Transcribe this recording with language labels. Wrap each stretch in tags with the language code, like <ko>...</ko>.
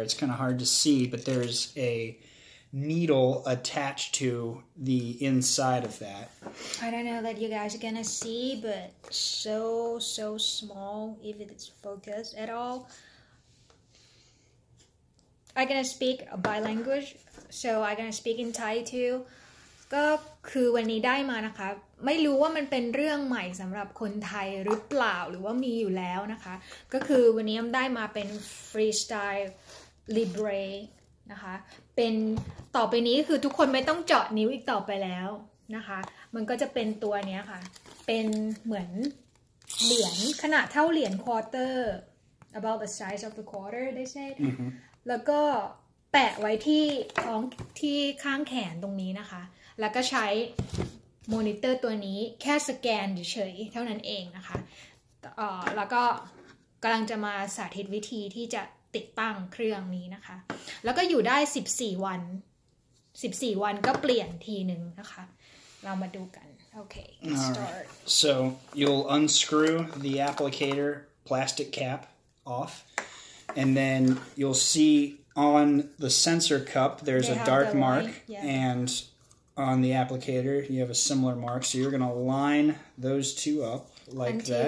<en>It's kind of hard to see, but there's a needle attached to the inside of that. I don't know that you guys are gonna see, but so small if it's focused at all. I'm gonna speak a bilanguage, so I'm gonna speak in Thai too.</en> <th>ก็คือวันนี้ได้มานะคะไม่รู้ว่ามันเป็นเรื่องใหม่สำหรับคนไทยหรือเปล่าหรือว่ามีอยู่แล้วนะคะก็คือวันนี้ได้มาเป็น Freestyle Libre นะคะเป็นต่อไปนี้คือทุกคนไม่ต้องเจาะนิ้วอีกต่อไปแล้วนะคะมันก็จะเป็นตัวเนี้ยค่ะเป็นเหมือน เหรียญขนาดเท่าเหรียญ quarter about the size of the quarter they said แล้วก็แปะไว้ที่ท้องที่ข้างแขนตรงนี้นะคะแล้วก็ใช้มอนิเตอร์ตัวนี้แค่สแกนเฉยๆเท่านั้นเองนะคะ แล้วก็กำลังจะมาสาธิตวิธีที่จะติดตั้งเครื่องนี้นะคะแล้วก็อยู่ได้14 วัน14 วันก็เปลี่ยนทีหนึ่งนะคะเรามาดูกันโอเค start</th> <en>So you'll unscrew the applicator plastic cap off, and then you'll see on the sensor cup there's a dark mark, and on the applicator you have a similar mark, so you're going to line those two up like that</en>